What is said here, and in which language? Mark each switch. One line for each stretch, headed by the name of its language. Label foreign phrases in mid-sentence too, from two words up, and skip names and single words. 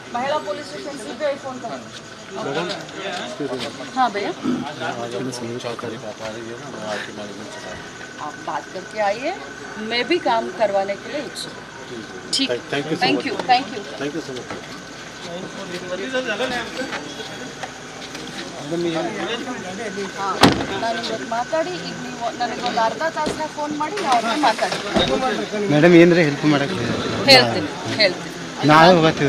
Hindi: महिला पुलिस स्टेशन सीबीआई फ़ोन कर। हाँ भैया, आप बात करके आइए, मैं भी काम करवाने के लिए उत्सुक हूँ। ठीक,
English: thank you so much.
Kannada: ಹಾಂ, ನಾನು ಇವತ್ತು ಮಾತಾಡಿ ಈಗ ನೀವು ನನಗೊಂದು ಅರ್ಧ ತಾಸನ್ನ ಫೋನ್ ಮಾಡಿ ನಾವು ಅವ್ರನ್ನ ಮಾತಾಡ್ತೀವಿ. ಮೇಡಮ್ ಏನ್ರಿ ಹೆಲ್ಪ್ ಮಾಡಕ್ಕೆ ಹೇಳ್ತೀನಿ ನಾಳೆ ಹೋಗ್ತೀವಿ.